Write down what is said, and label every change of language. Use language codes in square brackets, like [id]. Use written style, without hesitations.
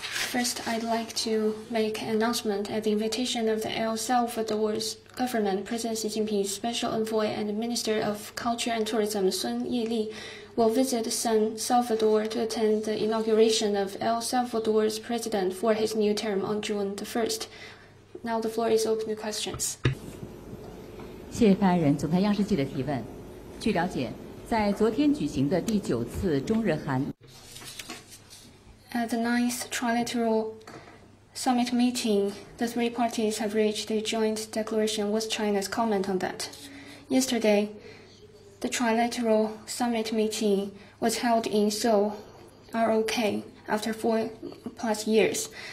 [en] First, I'd like to make an announcement at the invitation of the El Salvador's government. President Xi Jinping's special envoy and Minister of Culture and Tourism, Sun Yili, will visit San Salvador to attend the inauguration of El Salvador's president for his new term on June the 1st. Now the floor is open to questions. [zh] 谢谢发言人。总台央视记者提问。据了解，在昨天举行的第9次中日韩 [en] At the 9th trilateral summit meeting, the three parties have reached a joint declaration. What's China's comment on that? Yesterday, the trilateral summit meeting was held in Seoul, ROK, after 4+ years.